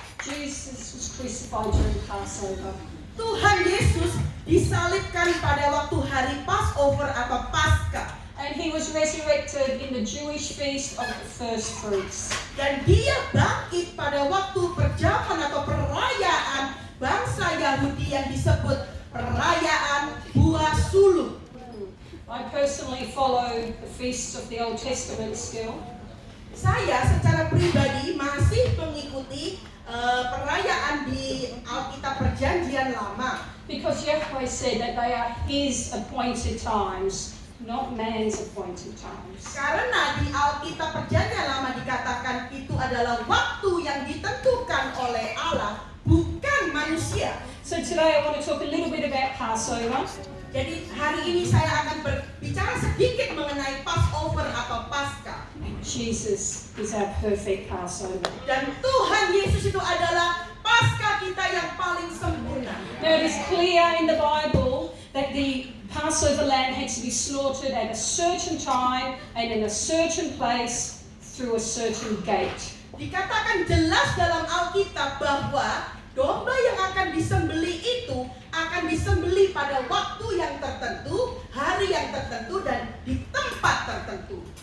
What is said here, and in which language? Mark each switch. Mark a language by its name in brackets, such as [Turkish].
[English] Jesus was crucified during Passover. [Indonesian] Tuhan Yesus disalibkan pada waktu hari Passover atau Paskah. [English] And he was resurrected in the Jewish feast of the first fruits. [Indonesian] Dan dia bangkit pada waktu perjamuan atau perayaan bangsa Yahudi yang disebut perayaan buah sulung. [English] I personally follow the feasts of the Old Testament still. [Indonesian] Saya secara pribadi masih mengikuti perayaan di Alkitab Perjanjian Lama. [English] Because Yahweh said that they are his appointed times, not man's appointed times. [Indonesian] Karena di Alkitab Perjanjian Lama dikatakan itu adalah waktu yang ditentukan oleh Allah, bukan manusia. [English] So today I want to talk a little bit about Passover. [Indonesian] Jadi hari ini saya akan berbicara sedikit mengenai Passover atau Paskah. [English] Jesus is our perfect Passover. [Indonesian] Dan Tuhan Yesus itu adalah Paskah kita yang paling sempurna. [English] Now it is clear in the Bible that the Passover lamb had to be slaughtered at a certain time and in a certain place through a certain gate. [Indonesian] Dikatakan jelas dalam Alkitab bahwa domba yang akan disembelih itu akan disembelih pada waktu yang tertentu, hari yang tertentu, dan di tempat tertentu.